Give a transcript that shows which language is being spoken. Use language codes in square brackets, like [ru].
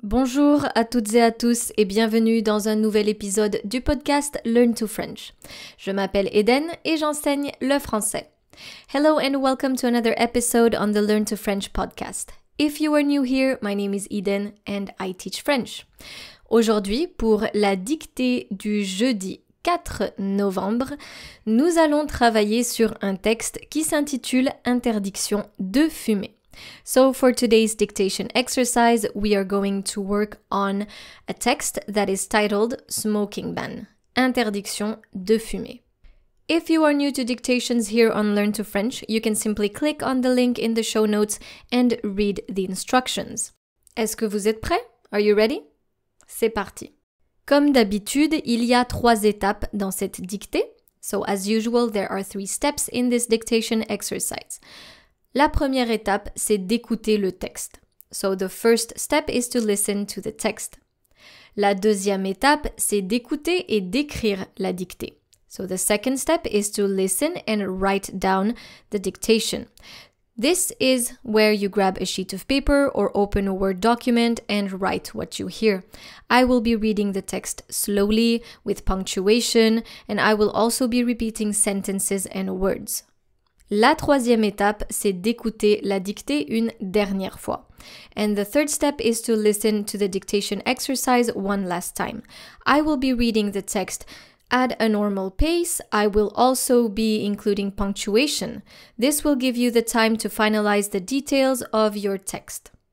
[fr] Bonjour à toutes et à tous et bienvenue dans un nouvel épisode du podcast Learn to French. Je m'appelle Eden et j'enseigne le français. [en] Hello and welcome to another episode on the Learn to French podcast. If you are new here, my name is Eden and I teach French. [fr] Aujourd'hui, pour la dictée du jeudi 4 novembre, nous allons travailler sur un texte qui s'intitule « Interdiction de fumer ». [en] So for today's dictation exercise, we are going to work on a text that is titled Smoking Ban, [fr] Interdiction de fumer. [en] If you are new to dictations here on Learn to French, you can simply click on the link in the show notes and read the instructions. [fr] Est-ce que vous êtes prêts? [en] Are you ready? [fr] C'est parti. Comme d'habitude, il y a 3 étapes dans cette dictée. [en] So as usual, there are 3 steps in this dictation exercise. [fr] La première étape, c'est d'écouter le texte. [en] So the first step is to listen to the text. [fr] La deuxième étape, c'est d'écouter et d'écrire la dictée. [en] So the second step is to listen and write down the dictation. This is where you grab a sheet of paper or open a Word document and write what you hear. I will be reading the text slowly with punctuation and I will also be repeating sentences and words. [fr] La troisième étape, c'est d'écouter la dictée une dernière fois. [en] And the third step is to listen to the dictation exercise one last time. I will be reading the text at a normal pace. I will also be including punctuation. This will give you the time to finalize the details of your text.